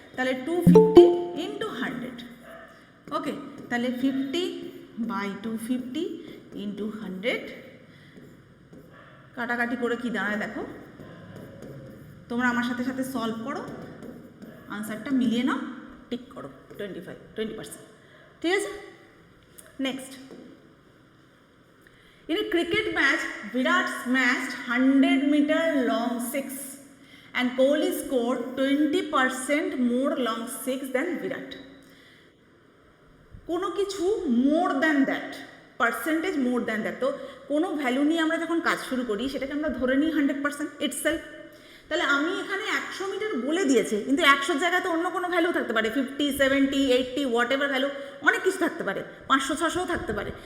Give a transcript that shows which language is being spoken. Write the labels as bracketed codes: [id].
[bn] তাহলে 250 ইন্টু 100। ওকে, তাহলে 50/250 ইন্টু 100 কাটাকাটি করে কি দাঁড়ায় দেখো, তোমরা আমার সাথে সাথে সলভ করো, আনসারটা মিলিয়ে নাও, টিক করো 20%। ঠিক আছে, next. [en] In a cricket match, Virat smashed 100-meter long six and Kohli scored 20% more long six than Virat. [bn] কোনো কিছু [en] more than that, percentage more than that, [bn] তো কোনো ভ্যালু নিয়ে আমরা যখন কাজ শুরু করি সেটাকে আমরা ধরে নিই 100% itself। তাহলে আমি এখানে 100 মিটার বলে দিয়েছে, কিন্তু 100 জায়গায় তো অন্য কোনো ভ্যালু থাকতে পারে, 50, 70, 80 হোয়াট এভার ভ্যালু, অনেক কিছু থাকতে পারে, 500, 600ও থাকতে পারে।